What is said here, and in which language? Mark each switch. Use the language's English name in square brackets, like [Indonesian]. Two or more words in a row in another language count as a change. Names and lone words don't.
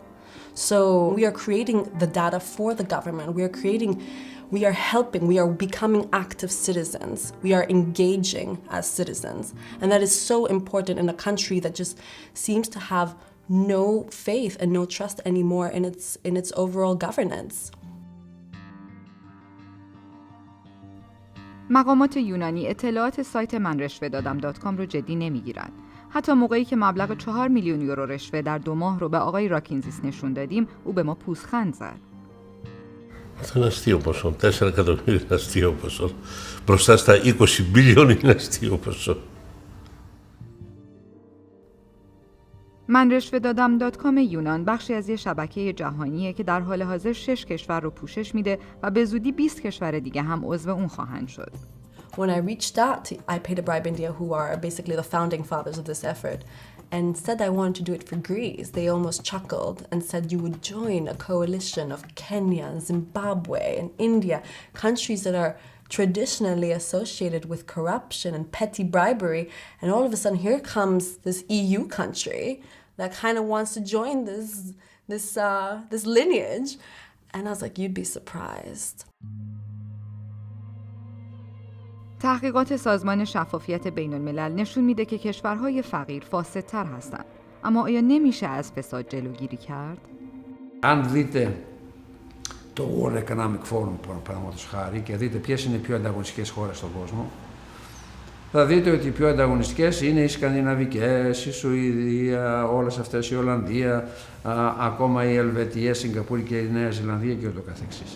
[English] So we are creating the data for the government. We are helping, we are becoming active citizens. We are engaging as citizens. And that is so important in a country that just seems to have no faith and no trust anymore in its overall governance. [Persian] مقامات یونانی اطلاعات سایت من رشوه دادم .com رو جدی نمیگیرن. حتی موقعی که مبلغ 4 میلیون یورو رشوه در 2 ماه رو به آقای راکینزیس نشون دادیم، او به ما پوزخند زد. [Greek] Αυτό είναι αστείο ποσό. 4 εκατομμύρια είναι αστείο ποσό. Μπροστά στα 20 μπιλιόν είναι αστείο ποσό. [Persian] من رشوه دادم .com یونان بخشی از یه شبکه جهانیه که در حال حاضر 6 کشور رو پوشش میده و به زودی 20 کشور دیگه هم عضو اون خواهند شد. [English] When I reached out to Paid India, who are basically the founding fathers of this effort, and said I wanted to do it for Greece, they almost chuckled and said you would join a coalition of Kenya, Zimbabwe, and India, countries that are traditionally associated with corruption and petty bribery, and all of a sudden here comes this EU country that kind of wants to join this lineage, and I was like, you'd be surprised. [Persian] تحقیقات سازمان شفافیت بین الملل نشون میده که کشورهای فقیر فاسدتر هستند. اما آیا نمیشه از فساد جلوگیری کرد؟ [Greek] Αν δείτε το World Economic Forum, παραδείγματος χάρη, και δείτε ποιες είναι οι πιο ανταγωνιστικές χώρες στον κόσμο, θα δείτε ότι οι πιο ανταγωνιστικές είναι οι Σκανδιναβικές, η Σουηδία, όλες αυτές, η Ολλανδία, ακόμα η Ελβετία, η Σιγκαπούρη και η Νέα Ζηλανδία και ούτω καθεξής.